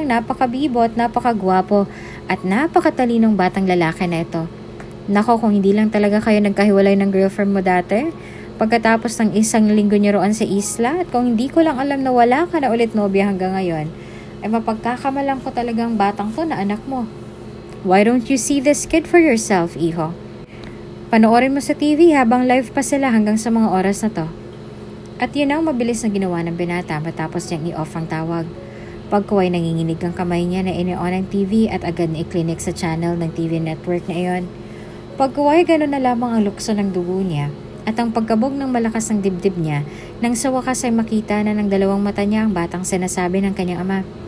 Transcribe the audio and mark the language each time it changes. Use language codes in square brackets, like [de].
[tl] Napakabibot, napakagwapo at napakatalinong batang lalaki na ito. Nako, kung hindi lang talaga kayo nagkahiwalay ng girlfriend mo dati, pagkatapos ng 1 linggo niyo roon sa isla, at kung hindi ko lang alam na wala ka na ulit nobya hanggang ngayon, ay mapagkakamalang ko talagang batang to na anak mo. [en] Why don't you see this kid for yourself, Iho? [tl] Panoorin mo sa TV habang live pa sila hanggang sa mga oras na to." At yun ang mabilis na ginawa ng binata matapos niyang i-off ang tawag. Pagkuway nanginginig ang kamay niya na ini-on ang TV at agad na i-clinic sa channel ng TV network na iyon. Pagkuway gano'n na lamang ang lukso ng dugo niya at ang pagkabog ng malakas ng dibdib niya nang sa wakas ay makita na ng dalawang mata niya ang batang sinasabi ng kanyang ama.